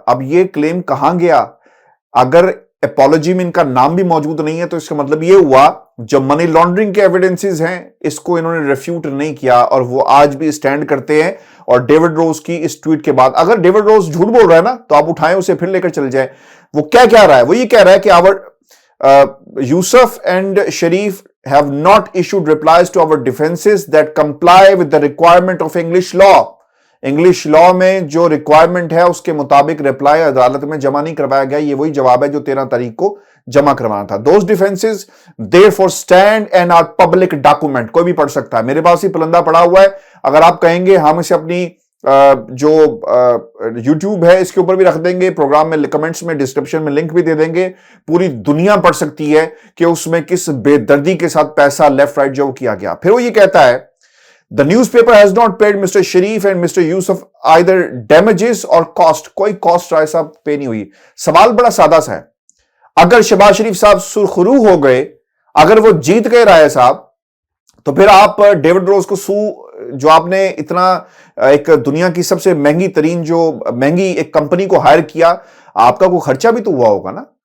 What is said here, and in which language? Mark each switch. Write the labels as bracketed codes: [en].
[ur] اب یہ کلیم کہاں گیا؟ اگر اپالوجی میں ان کا نام بھی موجود نہیں ہے تو اس کا مطلب یہ ہوا جو منی لانڈرنگ کے ایویڈنسز ہیں اس کو انہوں نے ریفیوٹ نہیں کیا، اور وہ آج بھی اسٹینڈ کرتے ہیں. اور ڈیوڈ روز کی اس ٹویٹ کے بعد اگر ڈیوڈ روز جھوٹ بول رہا ہے نا تو آپ اٹھائیں اسے پھر لے کر چل جائیں. وہ کیا کہہ رہا ہے؟ وہ یہ کہہ رہا ہے کہ [en] our Yusuf and Sharif have not issued replies to our defenses that comply with the requirement of English law. [ur] English لا میں جو ریکوائرمنٹ ہے اس کے مطابق ریپلائی عدالت میں جمع نہیں کروایا گیا. یہ وہی جواب ہے جو 13 تاریخ کو جمع کروانا تھا. [en] Those defenses therefore stand and are public document. [ur] کوئی بھی پڑھ سکتا ہے. میرے پاس ہی پلندہ پڑا ہوا ہے. اگر آپ کہیں گے ہم اسے اپنی جو یوٹیوب ہے اس کے اوپر بھی رکھ دیں گے، پروگرام میں کمنٹس میں ڈسکرپشن میں لنک بھی دے دیں گے. پوری دنیا پڑھ سکتی ہے کہ اس میں کس بے دردی کے ساتھ پیسہ لیفٹ رائٹ جو کیا گیا. پھر وہ یہ کہتا ہے [en] The newspaper has not paid Mr. Sharif and Mr. Yusuf either damages or cost. [ur] کوئی cost رائے صاحب پے نہیں ہوئی. سوال بڑا سادہ سا ہے. اگر شہباز شریف صاحب سرخرو ہو گئے، اگر وہ جیت گئے رائے صاحب، تو پھر آپ ڈیوڈ روز کو جو آپ نے اتنا ایک دنیا کی سب سے مہنگی ترین جو مہنگی ایک کمپنی کو ہائر کیا، آپ کا کوئی خرچہ بھی تو ہوا ہوگا نا.